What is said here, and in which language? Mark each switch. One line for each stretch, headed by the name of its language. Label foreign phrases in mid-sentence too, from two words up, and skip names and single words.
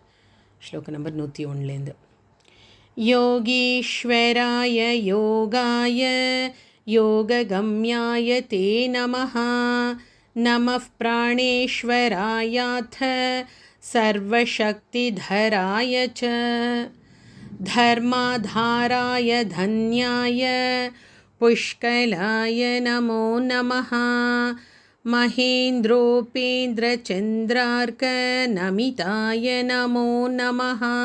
Tamil: ஸ்லோகம் நம்பர் 101லேருந்து.
Sanskrit: योगीश्वराय योगाय योगगम्याय ते नमः. नमः प्राणेश्वरायाथ सर्वशक्तिधराय च धर्माधाराय धन्याय पुष्कलाय नमो नमः. महेन्द्रोपेन्द्रचन्द्रार्कनमिताय नमो नमः.